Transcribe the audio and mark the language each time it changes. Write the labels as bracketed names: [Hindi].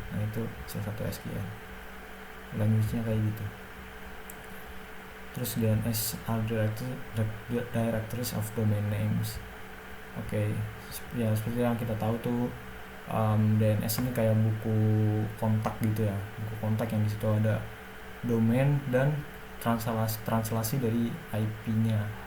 [Indonesian] Nah, itu salah satu SQL language-nya kayak gitu. [English] Terus DNS are directories of domain names. [Indonesian] Oke, ya seperti yang kita tahu tuh, DNS ini kayak buku kontak gitu ya, buku kontak yang di situ ada domain dan translasi dari IP-nya.